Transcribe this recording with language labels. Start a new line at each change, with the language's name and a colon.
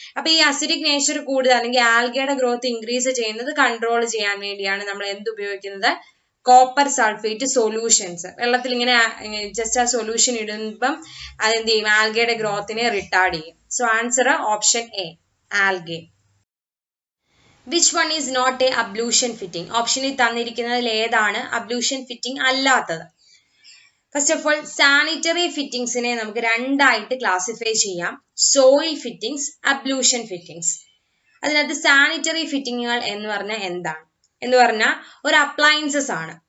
Malayalam: അപ്പൊ ഈ acidic nature കൂടുതൽ അല്ലെങ്കിൽ ആൽഗയുടെ ഗ്രോത്ത് ഇൻക്രീസ് ചെയ്യുന്നത് കൺട്രോൾ ചെയ്യാൻ വേണ്ടിയാണ് നമ്മൾ എന്ത് ഉപയോഗിക്കുന്നത്, കോപ്പർ സൾഫേറ്റ് സൊല്യൂഷൻസ്. വെള്ളത്തിൽ ഇങ്ങനെ ജസ്റ്റ് ആ സൊല്യൂഷൻ ഇടുമ്പം അതെന്ത് ചെയ്യും, ആൽഗയുടെ ഗ്രോത്തിനെ റിട്ടാർഡ് ചെയ്യും. So answer option A, algae.
English: Which one is not a ablution fitting?
Malayalam: ഓപ്ഷനിൽ തന്നിരിക്കുന്നതിൽ ഏതാണ് അബ്ലൂഷൻ ഫിറ്റിംഗ് അല്ലാത്തത്? ഫസ്റ്റ് ഓഫ് ഓൾ സാനിറ്ററി ഫിറ്റിംഗ്സിനെ നമുക്ക് രണ്ടായിട്ട് ക്ലാസിഫൈ ചെയ്യാം, സോയിൽ ഫിറ്റിംഗ്സ്, അബ്ലൂഷൻ ഫിറ്റിംഗ്സ്. അതിനകത്ത് സാനിറ്ററി ഫിറ്റിങ്ങുകൾ എന്ന് പറഞ്ഞാൽ എന്താണ് എന്ന് പറഞ്ഞാൽ ഒരു അപ്ലയൻസസ് ആണ്.